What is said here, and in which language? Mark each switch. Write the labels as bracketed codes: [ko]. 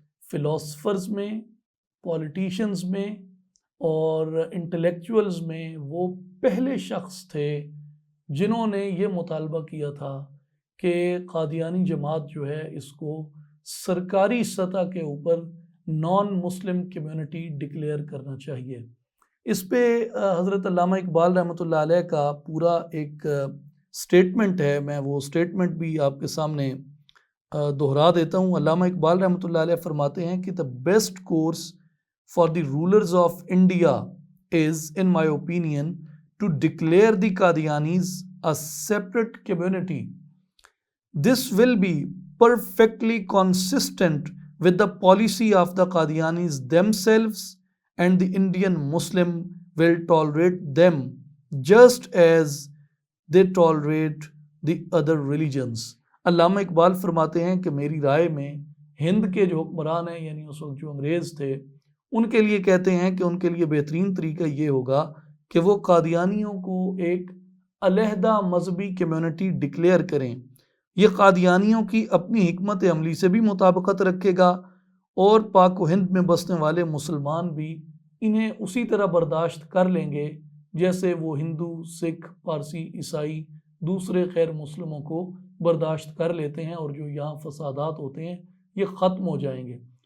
[ur] Philosophers میں، politicians میں اور انٹلیکچوئلز میں وہ پہلے شخص تھے جنہوں نے یہ مطالبہ کیا تھا کہ قادیانی جماعت جو ہے اس کو سرکاری سطح کے اوپر نان مسلم کمیونٹی ڈکلیئر کرنا چاہیے. اس پہ حضرت علامہ اقبال رحمۃ اللہ علیہ کا پورا ایک سٹیٹمنٹ ہے، میں وہ سٹیٹمنٹ بھی آپ کے سامنے دہرا دیتا ہوں. علامہ اقبال رحمۃ اللہ علیہ فرماتے ہیں کہ [en] the best course for the rulers of India is, in my opinion, to declare the Qadianis a separate community. This will be perfectly consistent with the policy of the Qadianis themselves, and the Indian Muslim will tolerate them just as they tolerate the other religions. [ur] علامہ اقبال فرماتے ہیں کہ میری رائے میں ہند کے جو حکمران ہیں، یعنی اس وقت جو انگریز تھے، ان کے لیے کہتے ہیں کہ ان کے لیے بہترین طریقہ یہ ہوگا کہ وہ قادیانیوں کو ایک علیحدہ مذہبی کمیونٹی ڈکلیئر کریں. یہ قادیانیوں کی اپنی حکمت عملی سے بھی مطابقت رکھے گا، اور پاک و ہند میں بسنے والے مسلمان بھی انہیں اسی طرح برداشت کر لیں گے جیسے وہ ہندو، سکھ، پارسی، عیسائی دوسرے غیر مسلموں کو برداشت کر لیتے ہیں، اور جو یہاں فسادات ہوتے ہیں یہ ختم ہو جائیں گے.